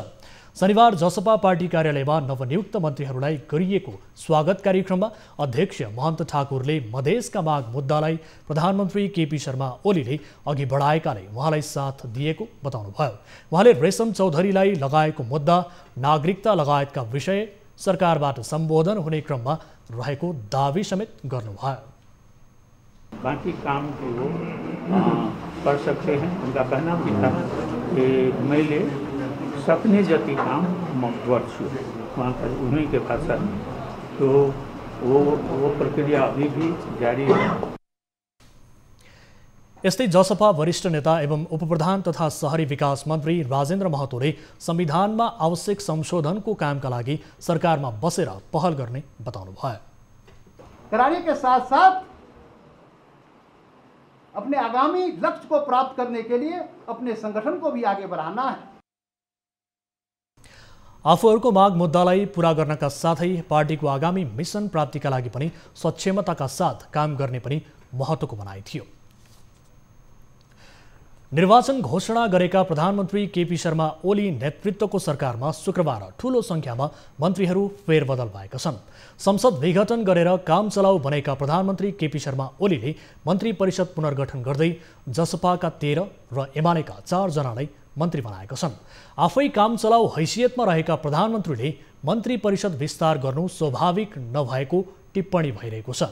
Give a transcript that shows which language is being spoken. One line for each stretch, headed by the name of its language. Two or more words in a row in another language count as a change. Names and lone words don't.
Nepali: शनिबार जसपा पार्टी कार्यालयमा नवनियुक्त मन्त्रीहरूलाई गरिएको स्वागत कार्यक्रममा अध्यक्ष महन्त ठाकुरले मधेसका माग मुद्दालाई प्रधानमन्त्री केपी शर्मा ओलीले अघि बढाएकाले उहाँलाई साथ दिएको बताउनुभयो। उहाँले रेशम चौधरीलाई लगाएको मुद्दा, नागरिकता लगायतका विषय सरकारबाट सम्बोधन हुने क्रममा रहेको दावी समेत गर्नुभयो।
Hindi: बाकी काम जो वो कर सकते हैं। उनका कहना भी था कि
Nepali: मैले सक्ने जति काम म गर्छु,
Hindi: वहाँ पर उन्हीं के पास है, तो वो प्रक्रिया अभी भी जारी है।
Nepali: यस्तै जसपा वरिष्ठ नेता एवं उपप्रधान तथा शहरी विकास मन्त्री राजेन्द्र महतोले संविधानमा आवश्यक संशोधनको कामका लागि सरकारमा बसेर पहल गर्ने बताउनुभयो।
Hindi: कराने के साथ साथ अपने आगामी लक्ष्य को प्राप्त करने के लिए अपने संगठन को भी आगे बढ़ाना है।
Nepali: आफूहरूको माग मुद्दालाई पूरा गर्नका साथै पार्टीको आगामी मिशन प्राप्तिका लागि पनि सक्षमताका साथ काम गर्ने पनि महत्त्वको भनाइ थियो। निर्वाचन घोषणा गरेका प्रधानमन्त्री केपी शर्मा ओली नेतृत्वको सरकारमा शुक्रबार ठूलो संख्यामा मन्त्रीहरू फेरबदल भएका छन्। संसद विघटन गरेर काम चलाउ बनेका प्रधानमन्त्री केपी शर्मा ओलीले मन्त्री परिषद पुनर्गठन गर्दै जसपाका 13 र एमालेका 4 जनालाई मन्त्री बनाएका छन्। आफै काम चलाउ हैसियतमा रहेका प्रधानमन्त्रीले मन्त्री परिषद विस्तार गर्नु स्वाभाविक नभएको टिप्पणी भइरहेको छ।